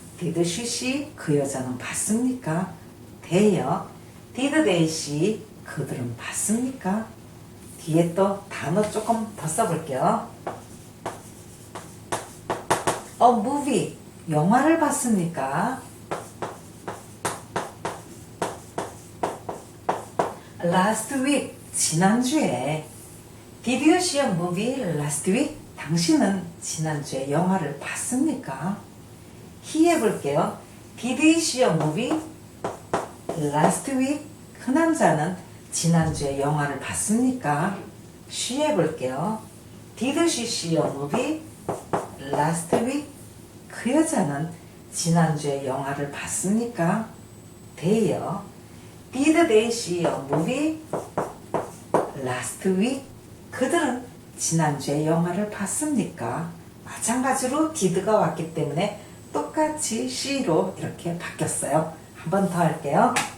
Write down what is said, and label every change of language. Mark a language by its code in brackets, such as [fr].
[en] Did she see? [ko] 그 여자는 봤습니까? [en] they요. Did they see? [ko] 그들은 봤습니까? 뒤에 또 단어 조금 더 써볼게요. movie, 영화를 봤습니까? [en] Last week, [ko] 지난주에. [en] Did you see a movie last week? [ko] 당신은 지난주에 영화를 봤습니까? he 해볼게요. [en] Did he see a movie last week? [ko] 그 남자는 지난주에 영화를 봤습니까? she 해볼게요. [en] Did she see a movie last week? [ko] 그 여자는 지난주에 영화를 봤습니까? they요. [en] Did they see a movie last week? [ko] 그들은 지난주에 영화를 봤습니까? 마찬가지로 did가 왔기 때문에 똑같이 she로 이렇게 바뀌었어요. 한 번 더 할게요.